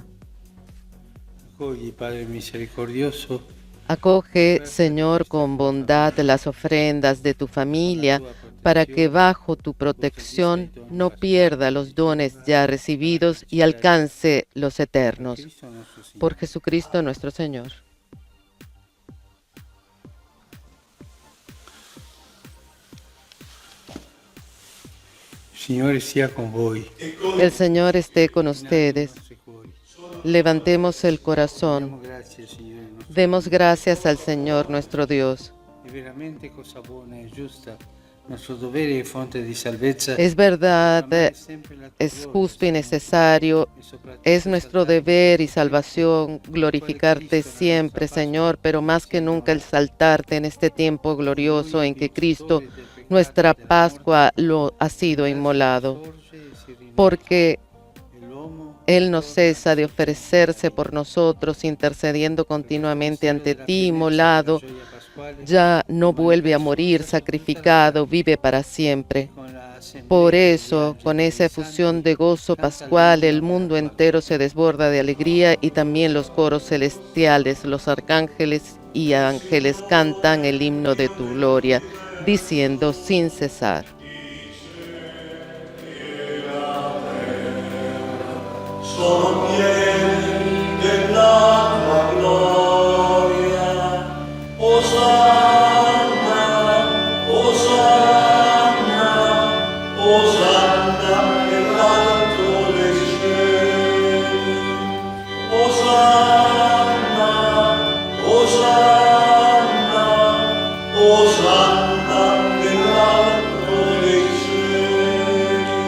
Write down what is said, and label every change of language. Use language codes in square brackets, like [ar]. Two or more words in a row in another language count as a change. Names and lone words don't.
[it] accogli, Padre misericordioso, [es] Acoge, Señor, con bondad las ofrendas de tu familia, para que bajo tu protección no pierda los dones ya recibidos y alcance los eternos. [it] Cristo nostro Signore. [es] Por Jesucristo nuestro Señor. [it] Signore sia con voi. [es] El Señor esté con ustedes. Levantemos el corazón. [it] Diamo grazie al Signore nostro. [es] Demos gracias al Señor nuestro Dios. [it] È veramente cosa buona e giusta, nostro dovere e fonte di salvezza. [es] Es verdad, [it] amare sempre la tua [es] es [it] gloria, [es] justo y [it] Signore, [es] necesario, [it] e soprattutto [es] es nuestro [it] esaltare [es] deber y salvación glorificarte siempre, Señor, pero más que nunca exaltarte en este tiempo glorioso en que Cristo, nuestra Pascua, lo ha sido inmolado, porque Él no cesa de ofrecerse por nosotros, intercediendo continuamente ante ti, inmolado, ya no vuelve a morir, sacrificado, vive para siempre. [it] con la [es] Por eso, con esa efusión de gozo pascual, el mundo entero se desborda de alegría y también los coros celestiales, los arcángeles y ángeles cantan el himno de tu gloria, diciendo sin cesar. [it] Sono pieni della tua gloria, Osanna, Osanna, Osanna nell'alto dei cieli, Osanna, Osanna, Osanna nell'alto dei cieli.